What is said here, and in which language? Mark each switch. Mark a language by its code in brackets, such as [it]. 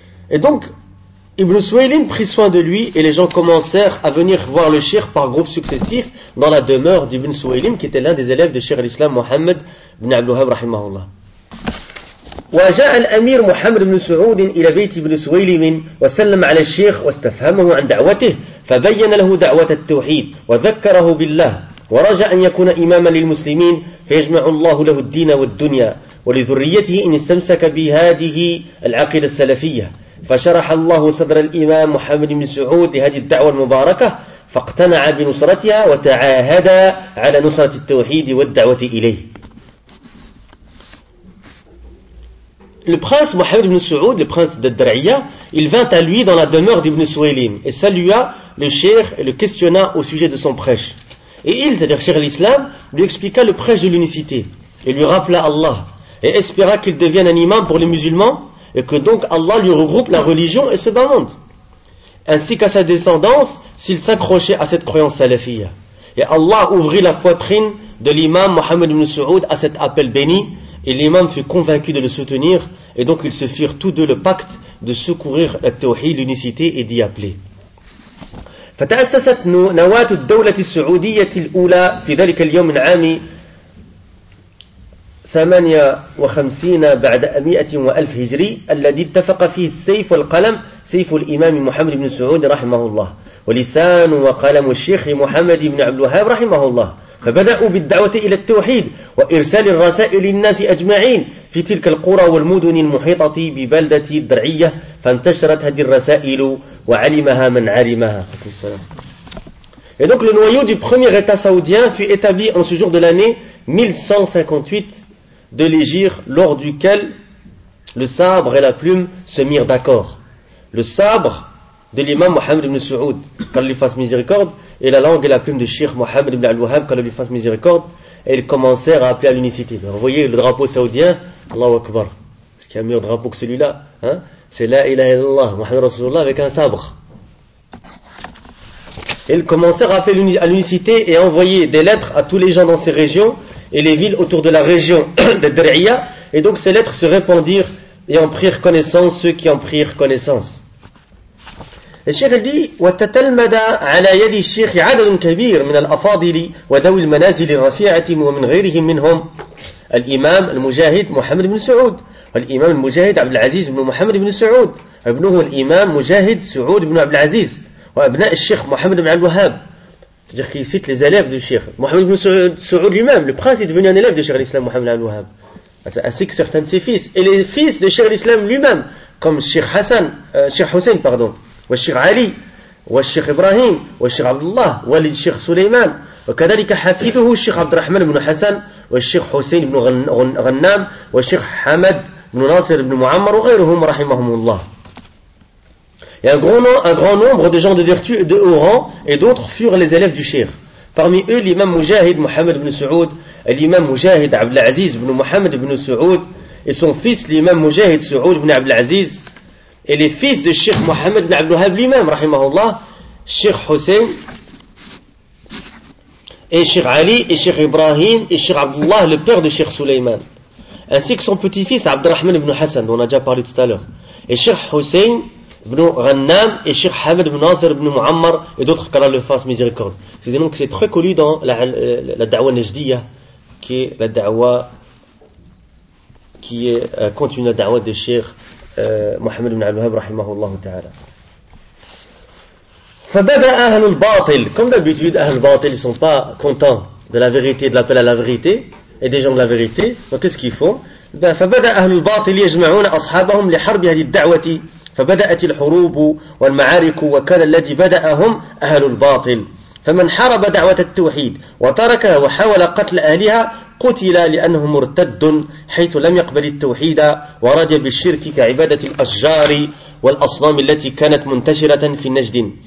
[fr] Et donc, Ibn Suwaylim prit soin de lui et les gens commencèrent à venir voir le Cheikh par groupes successifs dans la demeure d'Ibn Suwaylim, qui était l'un des élèves de Cheikh l'Islam Mohammed ibn al-Wahhab, rahimahumullah. [ar] وجاء الأمير محمد بن سعود إلى بيت ابن سويلم وسلم على الشيخ واستفهمه عن دعوته فبين له دعوة التوحيد وذكره بالله ورجى أن يكون إماما للمسلمين فيجمع الله له الدين والدنيا ولذريته إن استمسك بهذه العقيدة السلفية فشرح الله صدر الإمام محمد بن سعود لهذه الدعوة المباركة فاقتنع بنصرتها وتعاهد على نصرة التوحيد والدعوة إليه. [fr] Le prince Mohammed ibn Saoud, le prince de Dar'iyah, il vint à lui dans la demeure d'Ibn Suwaylim et salua le cheikh et le questionna au sujet de son prêche. Et il, c'est-à-dire cheikh l'Islam, lui expliqua le prêche de l'unicité et lui rappela Allah et espéra qu'il devienne un imam pour les musulmans et que donc Allah lui regroupe la religion et ce bas monde, ainsi qu'à sa descendance s'il s'accrochait à cette croyance salafia. Et Allah ouvrit la poitrine de l'imam Mohammed ibn Saoud à cet appel béni. Et l'imam fut convaincu de le soutenir, et donc ils se firent tous deux le pacte de secourir la tawhid, l'unicité, et d'y appeler. [ar] فتأسست نواة الدولة السعودية الأولى في ذلك اليوم عام 58 بعد 100,000 هجري الذي اتفق فيه السيف والقلم سيف الإمام محمد بن سعود رحمه الله ولسان وقلم الشيخ محمد بن عبد الوهاب رحمه الله. فبدأوا بالدعوة إلى التوحيد وإرسال الرسائل للناس أجمعين في تلك القرى والمدن المحيطة ببلدة الدرعية فانتشرت هذه الرسائل وعلمها من علمها. [fr] Et donc le noyau du premier état saoudien fut établi en ce jour de l'année 1158 de l'Hégire, lors duquel le sabre et la plume se mirent d'accord. Le sabre de l'imam Mohammed ibn Saoud, qu'Allah lui fasse miséricorde, et la langue et la plume de Cheikh Mohammed ibn al-Wahhab, qu'Allah lui fasse miséricorde, et ils commencèrent à appeler à l'unicité. Alors, vous voyez le drapeau saoudien, Allahu Akbar, ce qui est un meilleur drapeau que celui-là, hein, c'est [ar] La ilaha illallah, Mohammed Rasulullah [fr] avec un sabre. Ils commencèrent à appeler à l'unicité et à envoyer des lettres à tous les gens dans ces régions et les villes autour de la région de Dar'iyah, et donc ces lettres se répandirent et en prirent connaissance ceux qui en prirent connaissance. [ar] الشيخ دي وتتلمد على يد الشيخ عدد كبير من الأفاضل وذوي المنازل الرفيعة ومن غيرهم منهم الإمام المجاهد محمد بن سعود والإمام المجاهد عبد العزيز بن محمد بن سعود ابنه الإمام مجاهد سعود بن عبد العزيز وأبناء الشيخ محمد بن عبد الوهاب. [fr] C'est-à-dire qu'il cite les élèves du Cheikh Mohammed ibn Saoud lui-même. Le prince est devenu un élève de Cheikh l'Islam Mohammed ibn al-Wahhab, ainsi que certains de ses fils et les fils de Cheikh l'Islam lui-même, comme Cheikh Hassan, Cheikh Hussein, pardon, [ar] والشيخ علي والشيخ إبراهيم والشيخ عبد الله والد الشيخ سليمان وكذلك حفيده الشيخ عبد الرحمن بن حسن والشيخ حسين بن غنام والشيخ حمد بن ناصر بن معمر وغيرهم رحمهم الله. [fr] Et un grand nombre de gens de vertu et de haut rang et d'autres furent les élèves du Cheikh. Parmi eux, l'imam Mujahid Muhammad ibn Saoud, l'imam Mujahid Abdel Aziz ibn Muhammad ibn Saoud, et son fils, l'imam Mujahid Saoud ibn Abdel Aziz, et les fils de Cheikh Muhammad ibn Abdel Wahhab, l'imam, rahimahullah, Cheikh Hussein, et Cheikh Ali, et Cheikh Ibrahim, et Cheikh Abdullah, le père de Cheikh Suleiman, ainsi que son petit-fils Abdelrahman ibn Hassan, dont on a déjà parlé tout à l'heure, et Cheikh Hussein, ibn Ghannam et Cheikh Hamad ibn Nasser ibn Muammar et d'autres qu'Allah le fasse miséricorde. C'est donc c'est très connu dans la da'wa Najdiya, qui est la da'wa qui est continue la da'wa de Cheikh Mohammed ibn Abdelhab rahimahullah ta'ala. [ar] Fabada ahlul batil, [fr] comme d'habitude, ahlul batil ils ne sont pas contents de la vérité, de l'appel à la vérité et des gens de la vérité. Donc qu'est-ce qu'ils font? [ar] فبدأ أهل الباطل يجمعون أصحابهم لحرب هذه الدعوة فبدأت الحروب والمعارك وكان الذي بدأهم أهل الباطل فمن حارب دعوة التوحيد وتركها وحاول قتل أهلها قتل لأنه مرتد حيث لم يقبل التوحيد ورد بالشرك كعبادة الأشجار والأصنام التي كانت منتشرة في النجد